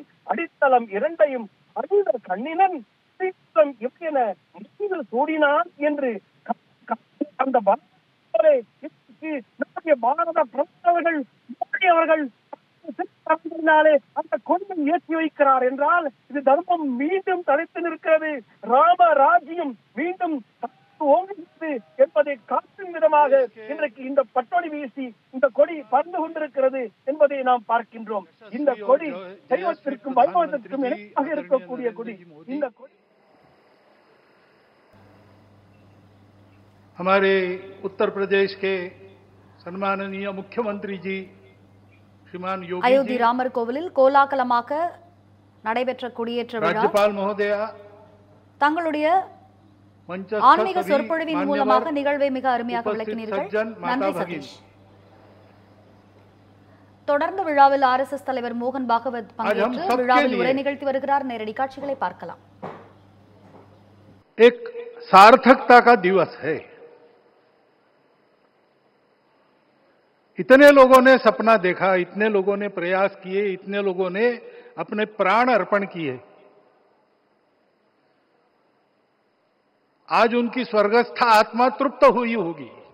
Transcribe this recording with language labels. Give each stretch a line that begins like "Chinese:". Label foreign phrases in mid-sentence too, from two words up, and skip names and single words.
Tamil: அடித்தளம் இரண்டையும் அழுத கண்ணினன் என சூடினான் என்று அந்த பாரத பிரதமர்கள் அவர்கள் அந்த கொடியை ஏற்றி வைக்கிறார் என்றால் இது தர்மம் மீண்டும் தலைத்து நிற்கிறது, ராம ராஜ்யம் மீண்டும் ஓங்குகிறது என்பதை காட்டும் விதமாக இன்றைக்கு இந்த பட்டொலி வீசி இந்த கொடி பறந்து கொண்டிருக்கிறது என்பதை நாம் பார்க்கின்றோம். இந்த கொடி தெய்வத்திற்கும் வைபவத்திற்கும் இணையாக இருக்கக்கூடிய கொடி. இந்த கொடி
Hindi: हमारे उत्तर प्रदेश के सम्माननीय मुख्यमंत्री जी श्रीमान योगी
Tamil: அயோத்தி ராமர் கோவிலில் கோலாகலமாக நடைபெற்ற கொடியேற்ற விழா
Hindi: राज्यपाल महोदया
Tamil: தங்களுடைய ஆன்மீக சொற்பொழிவின் மூலமாக நிகழ்வை மிக அருமையாக விளக்கினீர்கள். நன்றி சதீஷ். தொடர்ந்து விழாவில் RSS தலைவர் மோகன் பாகவத் பங்கேற்று விழாவில் உரை நிகழ்த்தி வருகிறார். நேரடி காட்சிகளை பார்க்கலாம்.
Hindi: एक सार्थकता का दिवस है। इतने लोगों ने सपना देखा, इतने लोगों ने प्रयास किए, इतने लोगों ने अपने प्राण अर्पण किए। आज उनकी स्वर्गस्थ आत्मा तृप्त हुई होगी।